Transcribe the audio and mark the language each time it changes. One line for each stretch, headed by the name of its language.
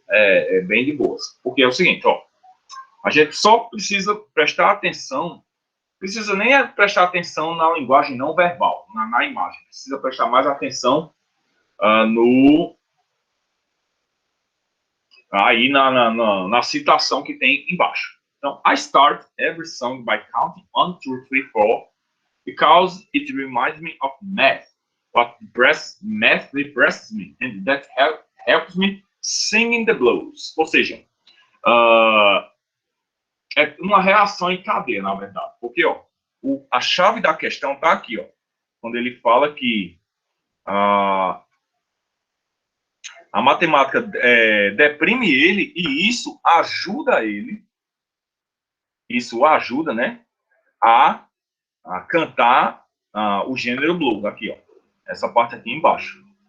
Portuguese: É bem de boas. Porque é o seguinte, ó, a gente só precisa prestar atenção, precisa nem prestar atenção na linguagem não verbal, na imagem, precisa prestar mais atenção aí na citação que tem embaixo.
English: Então, I start every song by counting 1, 2, 3, 4, because it reminds me of math. Math depresses me, and that helps me singing the blues.
Portuguese: Ou seja, é uma reação em cadeia, na verdade. Porque ó, a chave da questão está aqui, ó, quando ele fala que a matemática deprime ele e isso ajuda ele, isso ajuda, né, a cantar o gênero blues, aqui, ó, essa parte aqui embaixo.